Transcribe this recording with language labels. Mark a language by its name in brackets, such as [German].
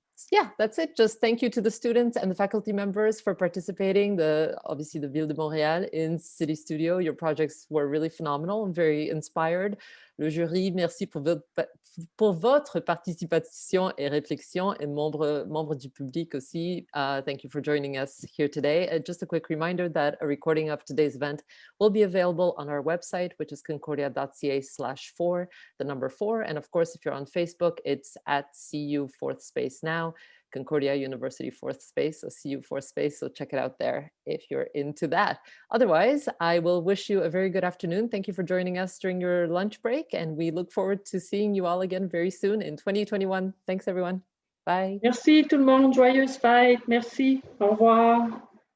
[English] Yeah, that's it. Just thank you to the students and the faculty members for participating. Obviously the Ville de Montréal in CityStudio. Your projects were really phenomenal and very inspired. [French] Le jury, merci pour votre participation et réflexion, et membres du public aussi. [English] Thank you for joining us here today. Just a quick reminder that a recording of today's event will be available on our website, which is concordia.ca/4, the number 4. And of course, if you're on Facebook, it's at CU Fourth Space now. Concordia University Fourth Space, so CU Fourth Space, so check it out there if you're into that. Otherwise, I will wish you a very good afternoon. Thank you for joining us during your lunch break, and we look forward to seeing you all again very soon in 2021. Thanks, everyone. Bye. [French] Merci tout le monde, joyeuse fête. Merci, au revoir.